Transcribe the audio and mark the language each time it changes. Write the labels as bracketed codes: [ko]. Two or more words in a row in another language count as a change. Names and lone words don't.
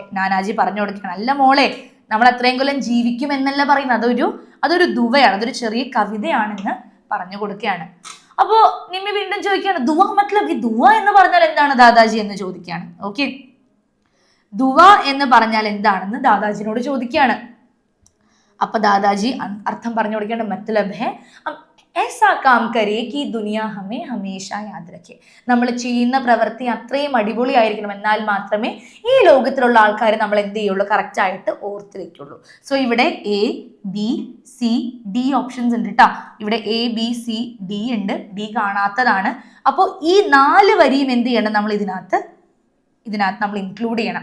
[ml] നാനാജി പറഞ്ഞു കൊടുക്കുകയാണ്, അല്ല മോളെ, നമ്മൾ അത്രയും കൊല്ലം ജീവിക്കും എന്നല്ല പറയുന്നത്, അതൊരു ദുവയാണ്, അതൊരു ചെറിയ കവിതയാണെന്ന് പറഞ്ഞു കൊടുക്കുകയാണ്. അപ്പോ നിമ്മി വീണ്ടും ചോദിക്കുകയാണ്, [hi] दुआ मतलब, [ml] ഈ ദുആ എന്ന് പറഞ്ഞാൽ എന്താണ് ദാദാജി എന്ന് ചോദിക്കുകയാണ്. ഓക്കെ, ദുആ എന്ന് പറഞ്ഞാൽ എന്താണെന്ന് ദാദാജിനോട് ചോദിക്കുകയാണ്. അപ്പൊ ദാദാജി അർത്ഥം പറഞ്ഞു കൊടുക്കുകയാണ്, [hi] मतलब है ऐसा काम करे कि दुनिया हमें हमेशा याद रखे. [ml] നമ്മൾ ചെയ്യുന്ന പ്രവൃത്തി അത്രയും അടിപൊളിയായിരിക്കണം, എന്നാൽ മാത്രമേ ഈ ലോകത്തിലുള്ള ആൾക്കാർ നമ്മൾ എന്ത് ചെയ്യുള്ളൂ, കറക്റ്റ് ആയിട്ട് ഓർത്ത് വെക്കുള്ളൂ. സോ ഇവിടെ ABCD ഓപ്ഷൻസ് ഉണ്ട് കേട്ടോ. ഇവിടെ ABCD ഉണ്ട്, D കാണാത്തതാണ്. അപ്പോൾ ഈ 4 വരിയും എന്ത് ചെയ്യണം, നമ്മൾ ഇതിനകത്ത് നമ്മൾ ഇൻക്ലൂഡ് ചെയ്യണം.